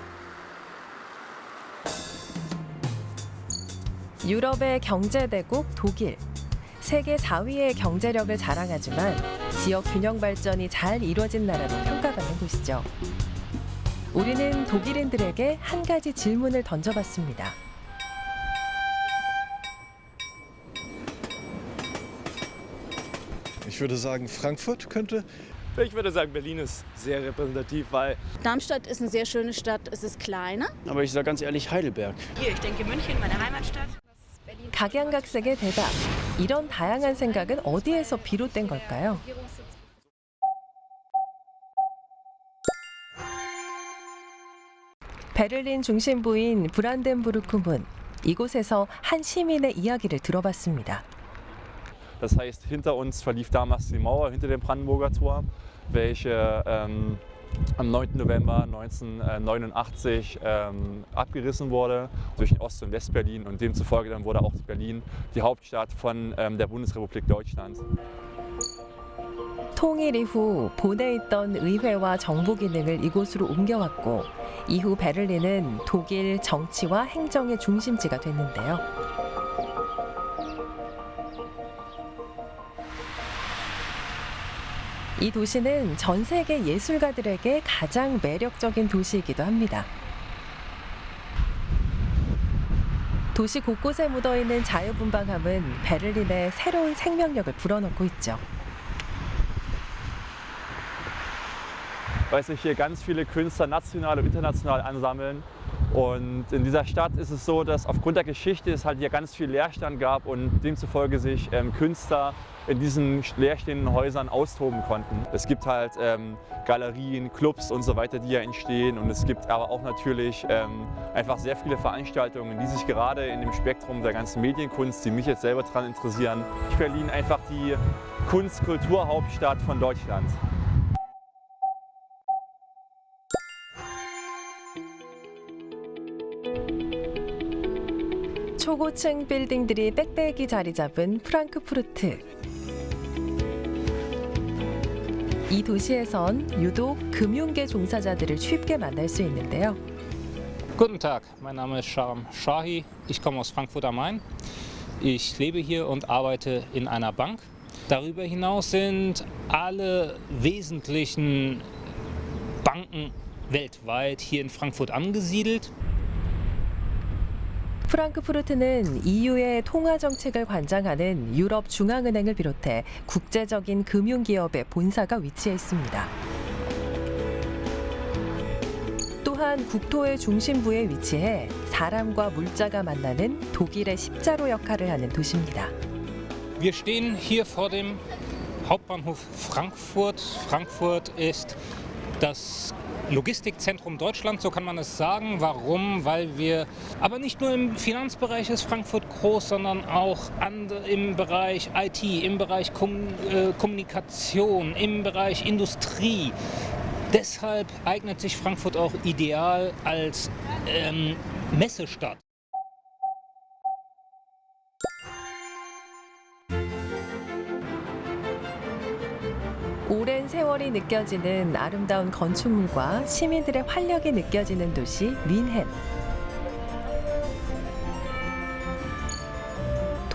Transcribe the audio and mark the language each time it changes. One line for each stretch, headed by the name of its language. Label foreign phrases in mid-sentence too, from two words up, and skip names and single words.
Korean: 유럽의 경제대국 독일. 세계 4위의 경제력을 자랑하지만 지역 균형 발전이 잘 이루어진 나라로 평가받는 곳이죠. 우리는 독일인들에게 한 가지 질문을 던져봤습니다.
German: Ich würde sagen, Frankfurt könnte. Ich würde sagen, Berlin ist sehr repräsentativ, weil Darmstadt ist eine sehr schöne Stadt, es ist kleiner. Aber ich sage ganz ehrlich, Heidelberg. Hier, ich denke München, meine Heimatstadt.
Korean: 각양각색의 대답. 이런 다양한 생각은 어디에서 비롯된 걸까요? 베를린 중심부인 브란덴부르크 문. 이곳에서 한 시민의 이야기를 들어봤습니다.
German: Das heißt, hinter uns verlief damals die Mauer hinter dem Brandenburger Tor, welche am 9. November 1989 abgerissen wurde zwischen Ost- und Westberlin und demzufolge dann wurde auch Berlin die Hauptstadt von der Bundesrepublik Deutschland.
Korean: 통일 이후 본에 있던 의회와 정부 기능을 이곳으로 옮겨왔고 이후 베를린은 독일 정치와 행정의 중심지가 됐는데요. 이 도시는 전 세계 예술가들에게 가장 매력적인 도시이기도 합니다. 도시 곳곳에 묻어있는 자유분방함은 베를린의 새로운 생명력을 불어넣고 있죠.
German: Weil sich hier ganz viele Künstler national und international ansammeln. Und in dieser Stadt ist es so, dass aufgrund der Geschichte es halt hier ganz viel Leerstand gab und demzufolge sich Künstler in diesen leerstehenden Häusern austoben konnten. Es gibt halt Galerien, Clubs und so weiter, die hier entstehen. Und es gibt aber auch natürlich einfach sehr viele Veranstaltungen, die sich gerade in dem Spektrum der ganzen Medienkunst, die mich jetzt selber daran interessieren, Berlin einfach die Kunst-Kulturhauptstadt von Deutschland.
Korean: 초고층 빌딩들이 빽빽이 자리 잡은 프랑크푸르트. 이 도시에선 유독 금융계 종사자들을 쉽게 만날 수 있는데요.
German: Guten Tag, mein Name ist Sharm Shahi. Ich komme aus Frankfurt am Main. Ich lebe hier und arbeite in einer Bank. Darüber hinaus sind alle wesentlichen Banken weltweit hier in Frankfurt angesiedelt.
Korean: 프랑크푸르트는 EU의 통화 정책을 관장하는 유럽 중앙은행을 비롯해 국제적인 금융기업의 본사가 위치해 있습니다. 또한 국토의 중심부에 위치해 사람과 물자가 만나는 독일의 십자로 역할을 하는 도시입니다.
German: Wir stehen hier vor dem Hauptbahnhof Frankfurt. Frankfurt ist das Logistikzentrum Deutschland, so kann man es sagen. Warum? Weil wir, aber nicht nur im Finanzbereich ist Frankfurt groß, sondern auch im Bereich IT, im Bereich Kommunikation, im Bereich Industrie. Deshalb eignet sich Frankfurt auch ideal als Messestadt.
Korean: 오랜 세월이 느껴지는 아름다운 건축물과 시민들의 활력이 느껴지는 도시 뮌헨.